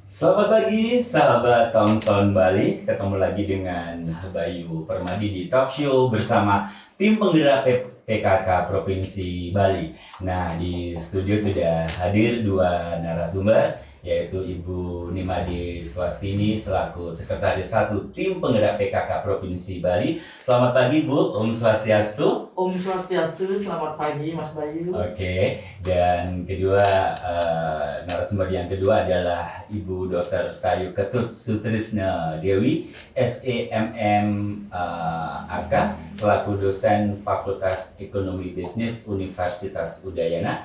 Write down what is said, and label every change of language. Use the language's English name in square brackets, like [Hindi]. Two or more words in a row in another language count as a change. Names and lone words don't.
[Indonesian] Selamat pagi, sahabat Thomson Bali. Ketemu lagi dengan Bayu Permadi di talk show bersama tim penggerak PKK Provinsi Bali. Nah, di studio sudah hadir dua narasumber, yaitu Ibu Nimade Swastini selaku Sekretaris 1 Tim Penggerak PKK Provinsi Bali. Selamat pagi, Bu. [Balinese] Om Swastiastu. Om Swastiastu, [Indonesian] selamat pagi Mas Bayu. Oke, dan kedua narasumber yang kedua adalah Ibu Dr. Sayu Ketut Sutrisna Dewi, SEMM AK, selaku dosen Fakultas Ekonomi Bisnis Universitas Udayana.